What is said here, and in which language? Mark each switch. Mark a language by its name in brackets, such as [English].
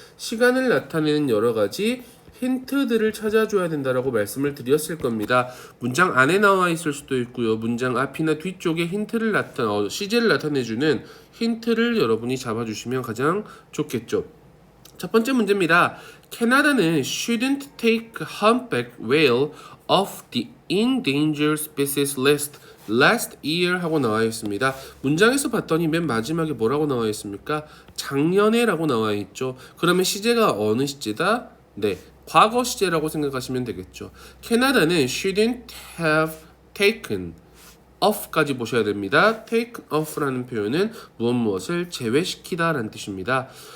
[Korean] 시간을 나타내는 여러 가지 힌트들을 찾아줘야 된다라고 말씀을 드렸을 겁니다. 문장 안에 나와 있을 수도 있고요. 문장 앞이나 뒤쪽에 시제를 나타내주는 힌트를 여러분이 잡아주시면 가장 좋겠죠. 첫 번째 문제입니다. [English] 캐나다는 shouldn't take humpback whale off the endangered species list last year [Korean] 하고 나와 있습니다. 문장에서 봤더니 맨 마지막에 뭐라고 나와 있습니까? 작년에 라고 나와 있죠. 그러면 시제가 어느 시제다? 네, 과거 시제라고 생각하시면 되겠죠. 캐나다는 [English] shouldn't have taken off [Korean] 까지 보셔야 됩니다. take off라는 표현은 무엇을 제외시키다 라는 뜻입니다.